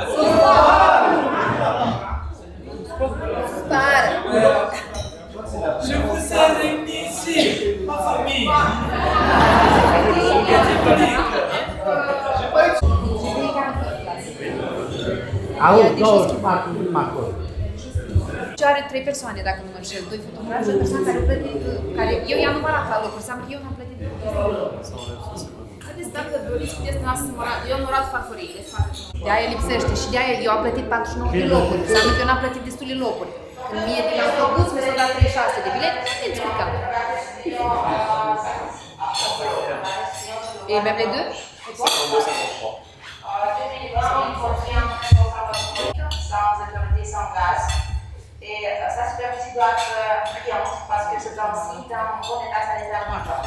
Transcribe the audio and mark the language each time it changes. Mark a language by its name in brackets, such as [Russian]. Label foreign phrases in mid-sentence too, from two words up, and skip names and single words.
[French] Je vous ai réunis ici, ma famille. [Romanian] Ce are 3 persoane, dacă nu mă înșel, 2 fotografi și o persoană care a plătit, care eu i-am numărat la locuri, înseamnă că eu n-am plătit. Haideți, dacă doriți, puteți dumneavoastră să numărați, eu am numărat farfuriile, de-aia lipsește și de-aia eu am plătit 49 de locuri, înseamnă că eu n-am plătit destule locuri. Când mie din autobuz mi s-au dat 36 de bilete, nu explicam. [French] Et même les deux? Sans autorité, sans gaz. Et sa superficie doit être brillante parce que c'est ainsi dans un bon état sanitaire majeur.